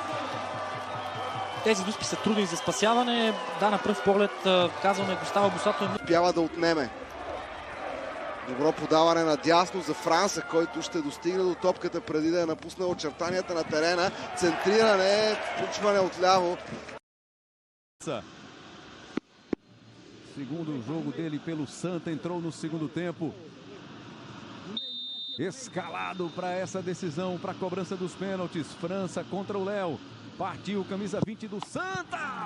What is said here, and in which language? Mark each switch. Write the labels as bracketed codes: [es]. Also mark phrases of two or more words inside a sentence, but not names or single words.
[bg] Тези дуспи са трудни за спасяване. Да, на пръв поглед казваме Густава Босато. Успява да отнеме. Добро подаване на дясно за Франса, който ще достигне до топката преди да е напуснал очертанията на терена. Центриране, включване отляво. [pt] Segundo jogo dele pelo Santa, entrou no segundo tempo. Escalado para essa decisão, para a cobrança dos pênaltis. França contra o Léo. Partiu, camisa 20 do Santa.